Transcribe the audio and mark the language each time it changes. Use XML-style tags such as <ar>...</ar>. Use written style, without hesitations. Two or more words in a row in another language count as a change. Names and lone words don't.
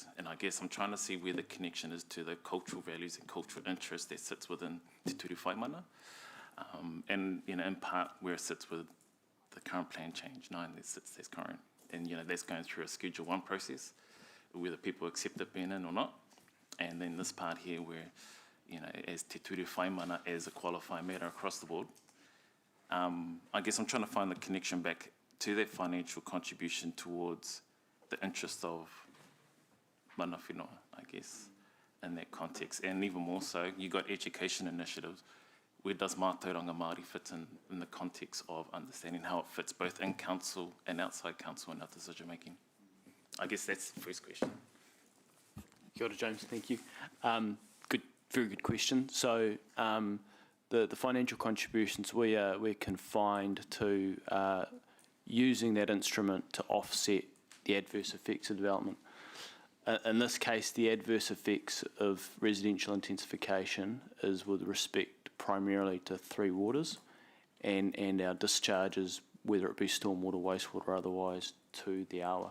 <en>And I guess I'm trying to see where the connection is to the cultural values and cultural interest that sits within Te Ture Whaimana. And in part where it sits with the current plan change 9 that sits there's current. And, that's going through a Schedule 1 process, whether people accept it being in or not. And then this part here where, as te ture whaimana, as a qualifying matter across the board, I guess I'm trying to find the connection back to that financial contribution towards the interest of mana whenua, I guess, in that context. And even more so, you got education initiatives. Where does</en> <mi>mātauranga Māori</mi> <en>fit in the context of understanding how it fits both in council and outside council in our decision making? I guess that's the first question.</en> <mi>Kia ora,</mi> <en>James, thank you. Very good question. So the financial contributions, we're confined to using that instrument to offset the adverse effects of development. In this case, the adverse effects of residential intensification is with respect primarily to three waters and our discharges, whether it be stormwater, wastewater or otherwise, to the awa.</en>